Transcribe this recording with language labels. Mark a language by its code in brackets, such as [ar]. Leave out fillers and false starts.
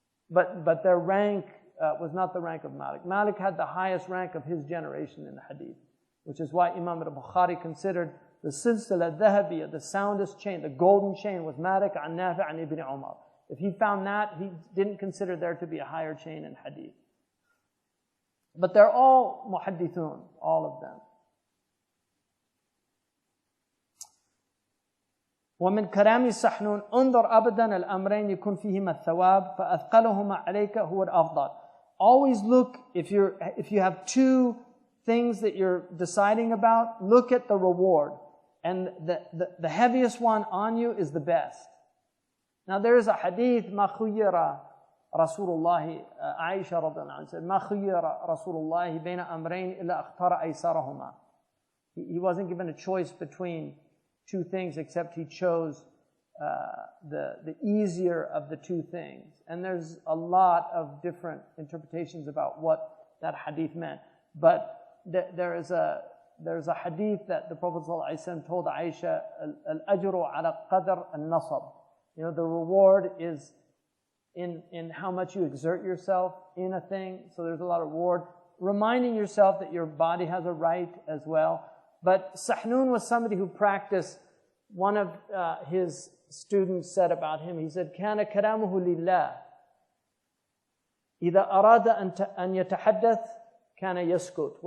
[en] But their rank was not the rank of Malik. Malik had the highest rank of his generation in the hadith, which is why Imam al-Bukhari considered the silsila dhahabiyya, the soundest chain, the golden chain, was Malik an Nafi' an Ibn Umar. If he found that, he didn't consider there to be a higher chain in hadith. But they're all muhaddithun, all of them. [ar] ومن كلام سحنون انظر أبدا الأمرين يكون فيهما الثواب فأثقلهما عليك هو الأفضل. [en] Always look, if you have two things that you're deciding about, look at the reward. And the heaviest one on you is the best. Now there is a hadith, [ar] ما خير رسول الله, Aisha رضي الله عنها said, ما خير رسول الله بين أمرين إلا اختار أيسرهما. [en] He wasn't given a choice between two things, except he chose the easier of the two things. And there's a lot of different interpretations about what that hadith meant. But there's a hadith that the Prophet ﷺ told Aisha, [ar] al-ajru ala qadr al-nasab. [en] You know, the reward is in how much you exert yourself in a thing. So there's a lot of reward. Reminding yourself that your body has a right as well. But Sahnun was somebody who practiced. One of his students said about him, he said, [ar] كان كلامه لله. إذا أراد أن يتحدث كان يسكت.